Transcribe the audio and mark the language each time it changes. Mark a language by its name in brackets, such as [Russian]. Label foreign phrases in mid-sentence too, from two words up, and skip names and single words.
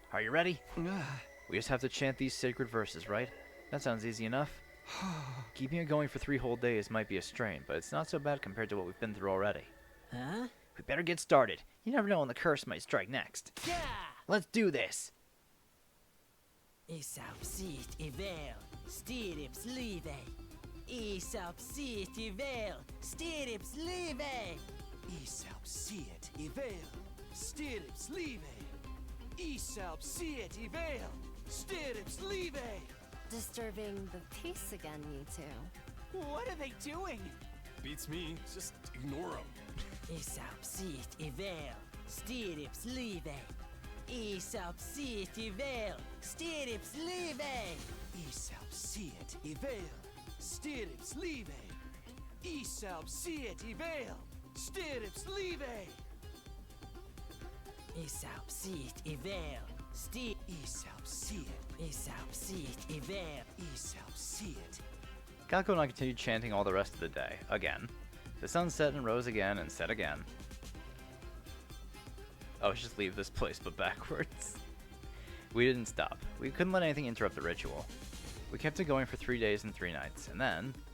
[English] Are you ready? We just have to chant these sacred verses, right? That sounds easy enough. Keeping it going for 3 whole days might be a strain, but it's not so bad compared to what we've been through already. Huh? We better get started. You never know when the curse might strike next. Yeah! Let's do this. Isapsit ivel, stirrips live. Isapsit ivel, stirrips live. Isapsit ivel, stirrips live. Isapsit ivel, stirrips live. Disturbing the peace again, you two. What are they doing? Beats me. Just ignore them. Isapsit ivel, stirrips live. Isapsit ivel, stirrips live. Isapsit ivel, stirrips live. Isapsit ivel, stirrips live. Isapsit ivel, Isapsit ivel. Isapsit. Kako and I continued chanting all the rest of the day, again. The sun set and rose again and set again. Oh, I should just leave this place, but backwards. We didn't stop. We couldn't let anything interrupt the ritual. We kept it going for 3 days and 3 nights, and then...